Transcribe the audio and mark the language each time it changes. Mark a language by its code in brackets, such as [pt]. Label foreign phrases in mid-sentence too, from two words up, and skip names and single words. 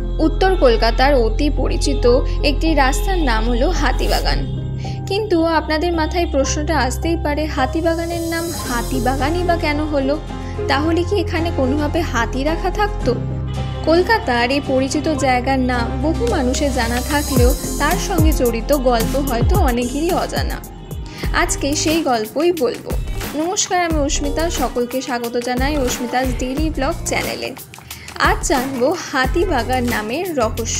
[bn] উত্তর কলকাতার অতি পরিচিত এক রাস্তার নাম হলো হাতিবাগান। কিন্তু আপনাদের মাথায় প্রশ্নটা আসতেই পারে হাতিবাগানের নাম হাতিবাগানই বা কেন হলো? তাহলে কি এখানে কোনোভাবে হাতি রাখা থাকতো? কলকাতার এই পরিচিত জায়গার নাম বহু মানুষের জানা থাকলেও তার সঙ্গে জড়িত গল্প হয়তো অনেকেরই অজানা। আজকে সেই গল্পই বলবো। নমস্কার, আমি অস্মিতা, সকলকে স্বাগত জানাই অস্মিতাস ডেইলি ব্লগ চ্যানেলে। আজ জানবো হাতিবাগান নামের রহস্য।